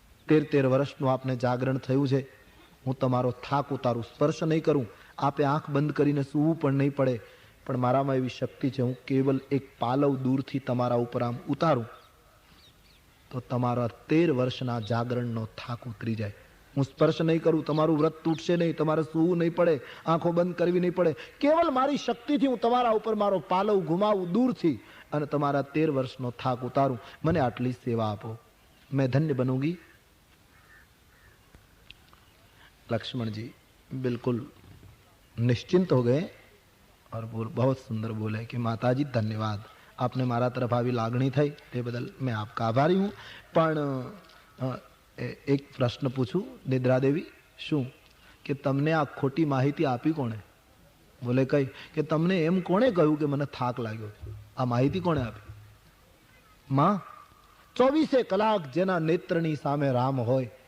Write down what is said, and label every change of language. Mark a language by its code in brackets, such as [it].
[gu] 13 વર્ષનું આપને જાગરણ થયું છે, હું તમારો થાક ઉતારું, સ્પર્શ નહીં કરું, આપે આંખ બંધ કરીને સૂવું પણ નહીં પડે, પણ મારામાં એવી શક્તિ છે, હું કેવલ એક પાલવ દૂરથી તમારા ઉપર આમ ઉતારું તો તમારા 13 વર્ષના જાગરણનો થાક ઉતરી જાય. હું સ્પર્શ નહીં કરું, તમારું વ્રત તૂટશે નહીં, તમારે સૂવું નહીં પડે, આંખો બંધ કરવી નહીં પડે, કેવલ મારી શક્તિથી હું તમારા ઉપર મારો પાલવ ઘુમાવું દૂરથી અને તમારા 13 વર્ષનો થાક ઉતારું. મને આટલી સેવા આપો, [hi] मैं धन्य बनूंगी. लक्ष्मण जी बिल्कुल निश्चिंत हो गए और बहुत सुंदर बोले कि माताजी धन्यवाद, आपने मारा तरफ [gu] આવી લાગણી થઈ તે બદલ [hi] मैं आपका आभारी हूँ. [gu] પણ એક પ્રશ્ન પૂછું નિદ્રા દેવી, શું કે તમને આ ખોટી માહિતી આપી કોણે? બોલે કઈ કે તમને એમ કોણે કહ્યું કે મને થાક લાગ્યો? આ માહિતી કોણે આપી? માં. 24 કલાક જેના નેત્રની સામે રામ હોય